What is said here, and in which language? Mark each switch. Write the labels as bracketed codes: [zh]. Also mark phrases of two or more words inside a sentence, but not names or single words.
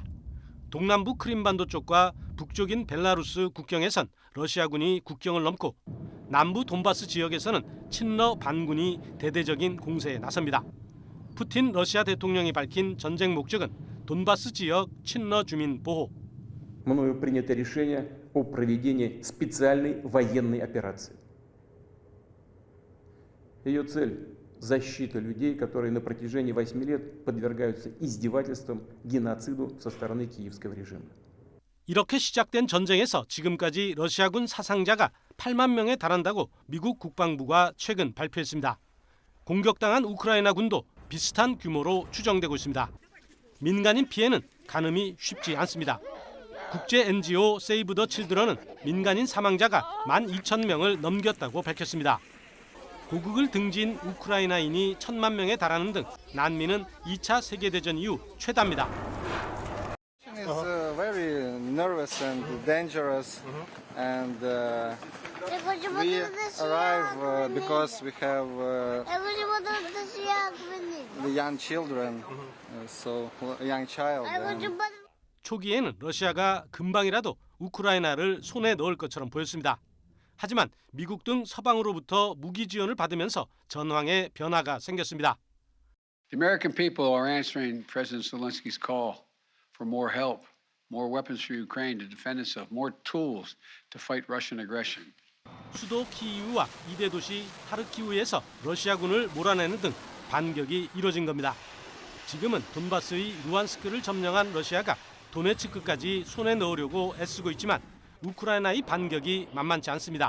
[ko] 동남부 크림반도 쪽과 북쪽인 벨라루스 국경에선 러시아군이 국경을 넘고 남부 돈바스 지역에서는 친러 반군이 대대적인 공세에 나섭니다. 푸틴 러시아 대통령이 밝힌 전쟁 목적은 돈바스 지역 친러 주민 보호. [ru] Мною принято решение о проведении специальной военной операции. Ее цель – защита людей, которые на протяжении 8 лет подвергаются издевательствам, геноциду со стороны киевского режима. [ko] 이렇게 시작된 전쟁에서 지금까지 러시아군 사상자가 8만 명에 달한다고 미국 국방부가 최근 발표했습니다. 공격당한 우크라이나 군도 비슷한 규모로 추정되고 있습니다. 민간인 피해는 가늠이 쉽지 않습니다. 국제 NGO 세이브 더 칠드런은 민간인 사망자가 12,000명을 넘겼다고 밝혔습니다. 고국을 등진 우크라이나인이 1,000만 명에 달하는 등 난민은 2차 세계대전 이후 최다입니다. [en] It's very nervous and dangerous, and we arrive because we have the young children, so young child. [ko] 초기에는 러시아가 금방이라도 우크라이나를 손에 넣을 것처럼 보였습니다. 하지만 미국 등 서방으로부터 무기 지원을 받으면서 전황에 변화가 생겼습니다. [en] The American people are answering President Zelensky's call for more help, more weapons for Ukraine to defend itself, more tools to fight Russian aggression. [ko] 수도 키이우와 2대 도시 하르키우에서 러시아군을 몰아내는 등 반격이 이뤄진 겁니다. 지금은 돈바스의 루안스크를 점령한 러시아가 도네츠크까지 손에 넣으려고 애쓰고 있지만 우크라이나의 반격이 만만치 않습니다.